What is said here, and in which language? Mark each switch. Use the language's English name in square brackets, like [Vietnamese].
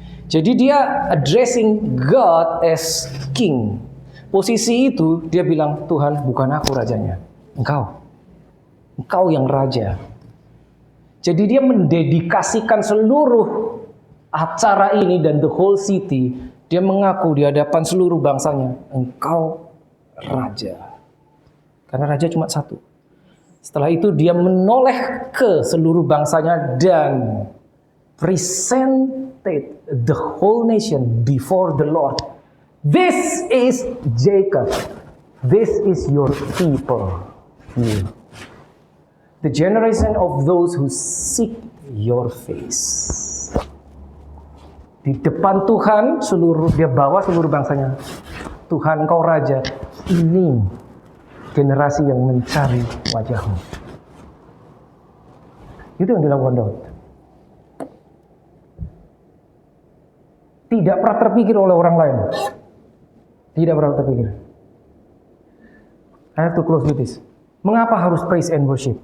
[Indonesian] Jadi dia [English] addressing God as king. [Indonesian] Posisi itu dia bilang, Tuhan bukan aku rajanya. Engkau yang raja. Jadi dia mendedikasikan seluruh acara ini dan [English] the whole city. [Indonesian] Dia mengaku di hadapan seluruh bangsanya, engkau raja. Karena raja cuma satu. Setelah itu dia menoleh ke seluruh bangsanya dan [English] presented the whole nation before the Lord. This is Jacob. This is your people. The generation of those who seek your face. [Indonesian] Di depan Tuhan, dia bawa seluruh bangsanya. Tuhan engkau raja. Ini generasi yang mencari wajahmu. Itu yang dilakukan Daud. Tidak pernah terpikir oleh orang lain. Tidak pernah terpikir. [English] I have to close with this. [Indonesian] Mengapa harus praise and worship?